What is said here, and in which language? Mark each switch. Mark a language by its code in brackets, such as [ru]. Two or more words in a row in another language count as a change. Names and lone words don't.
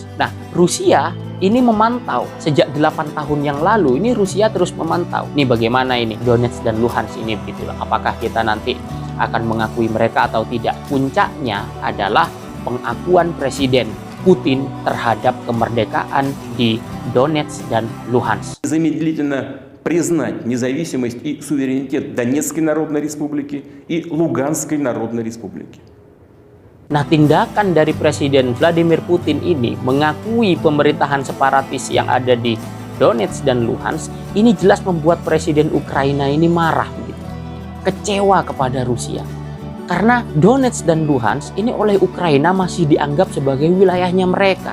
[id] Nah, Rusia ini memantau sejak 8 tahun yang lalu. Ini Rusia terus memantau. Nih bagaimana ini Donetsk dan Luhansk ini begitu. Apakah kita nanti akan mengakui mereka atau tidak? Puncaknya adalah pengakuan Presiden Putin terhadap kemerdekaan di Donetsk dan Luhansk. [ru] Замедлительно признать независимость и суверенитет Донецкой Народной Республики и Луганской Народной Республики. [id] Nah, tindakan dari Presiden Vladimir Putin ini mengakui pemerintahan separatis yang ada di Donetsk dan Luhansk ini jelas membuat Presiden Ukraina ini marah begitu. Kecewa kepada Rusia. Karena Donetsk dan Luhansk ini oleh Ukraina masih dianggap sebagai wilayahnya mereka.